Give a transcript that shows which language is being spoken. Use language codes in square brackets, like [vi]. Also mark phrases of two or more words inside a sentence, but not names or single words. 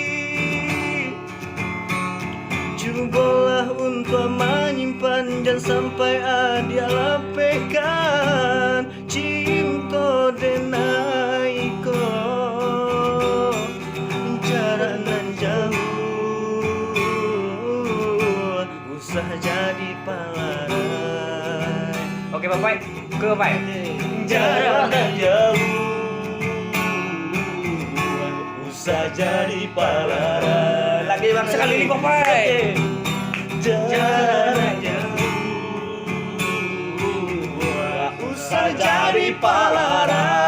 [id] Cobalah untuk menyimpan dan sampai [min] adia lapehkan cinta denai ko jarak nan jauh usah [id] Oke, Bapak. Ke Bapak. [min] Jarak dan jauh usah jadi palara. [id] Lagi bang Sekali lagi, Bapak. [min] Jarak jauh usah jadi palara.